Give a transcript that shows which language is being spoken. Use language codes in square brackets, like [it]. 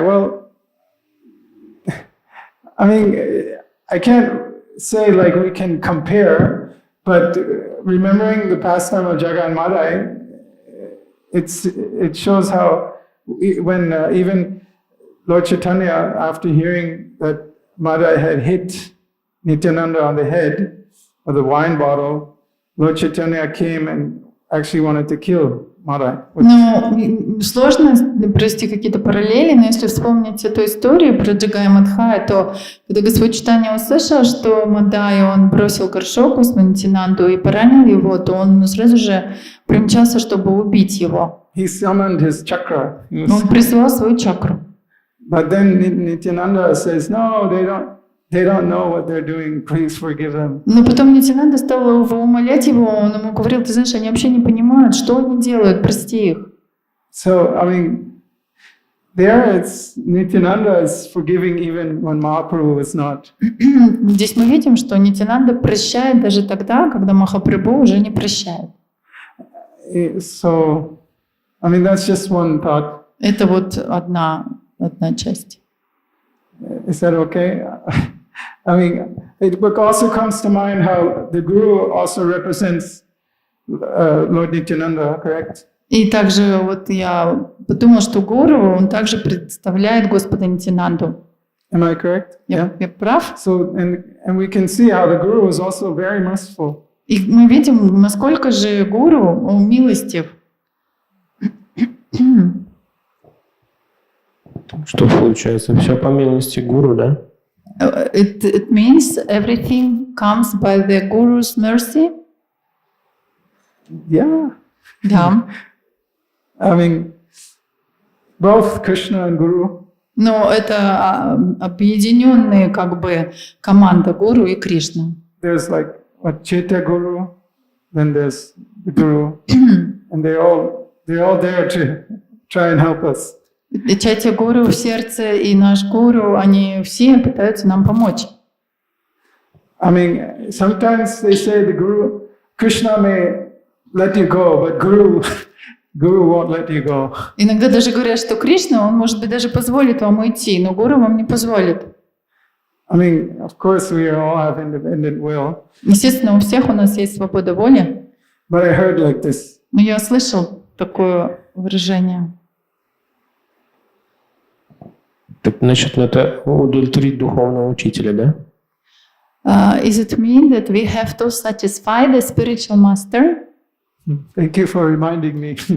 [en] Well, I mean, I can't say like we can compare, but remembering the pastime of Jagat and Madai, it shows how when even Lord Chaitanya, after hearing that Madai had hit Nityananda on the head with a wine bottle, Lord Chaitanya came and actually wanted to kill Madai. [ru] Ну, сложно провести какие-то параллели, но если вспомнить эту историю про Джагая Мадхая, то когда Господь Чайтанья услышал, что Мадай, он бросил горшок в Нитянанду и поранил его, то он сразу же примчался, чтобы убить его. [en] He summoned his chakra. [ru] Он призвал свою чакру. [en] But then Nityananda says, no, they don't know what they're doing, please forgive them. [ru] Но потом Нитянанда стал его умолять его, он ему говорил, ты знаешь, они вообще не понимают, что они делают, прости их. [en] So, I mean, there it's Nityananda is forgiving even when Mahaprabhu was not. [ru] Здесь мы видим, что Нитянанда прощает даже тогда, когда Махапрабху уже не прощает. [en] So, I mean, that's just one thought. [ru] Это вот одна часть. [en] Is that okay? I mean, it also comes to mind how the Guru also represents Lord Nityananda, correct? [ru] И также вот я подумала, что Гуру, он также представляет Господа Нитянанду. [en] Am I correct? [ru] Я прав? [en] So, and we can see how the Guru is also very merciful. [ru] И мы видим, насколько же Гуру, он милостив. Что получается? Все по милости гуру, да? [en] It means everything comes by the Guru's mercy. Yeah. [ru] Да. [en] I mean, both Krishna and Guru. [ru] Но это объединенные как бы команда Гуру и Кришна. [en] There's like what Chaitya Guru, then there's the Guru, and they're all there to try and help us. [ru] Чайтя Гуру в сердце и наш Гуру, они все пытаются нам помочь. [en] I mean, sometimes they say the Guru, Krishna may let you go, but Guru won't let you go. [ru] Иногда даже говорят, что Кришна, он, может быть, даже позволит вам уйти, но Гуру вам не позволит. [en] I mean, of course, we all have independent will. [ru] Естественно, у всех у нас есть свобода воли. [en] But I heard like this. [ru] Но я слышал такое выражение. Так, значит, это удовлетворить духовного учителя, да? [en] Is it mean that we have to satisfy the spiritual master? Thank you for reminding me.